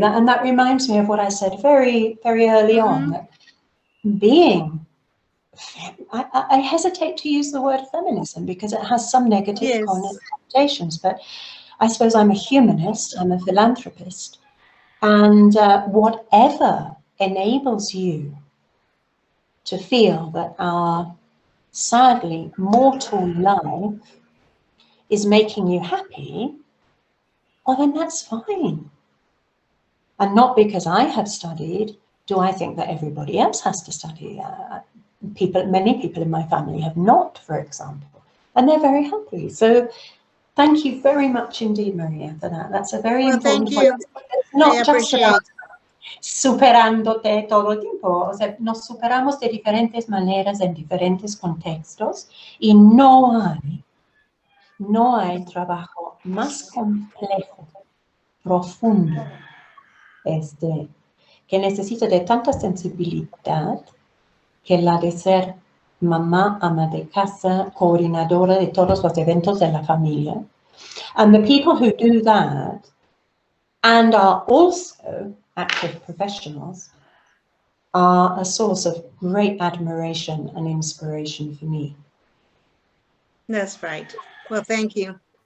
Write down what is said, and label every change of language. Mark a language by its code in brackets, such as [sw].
[en] That reminds me of what I said very, very early on, that being, I hesitate to use the word feminism because it has some negative connotations, but I suppose I'm a humanist, I'm a philanthropist, and whatever enables you to feel that our sadly mortal life is making you happy, well, then that's fine. And not because I have studied, do I think that everybody else has to study. Many people in my family have not, for example, and they're very happy. So thank you very much indeed, Maria, for that. That's a very important point. It's not just about [es] superándote todo el tiempo. O sea, nos superamos de diferentes maneras, en diferentes contextos, y no hay trabajo más complejo, profundo, que necesita de tanta sensibilidad que la de ser mamá, ama de casa, coordinadora de todos los eventos de la familia. [en] And the people who do that and are also active professionals are a source of great admiration and inspiration for me. That's right. Well, thank you.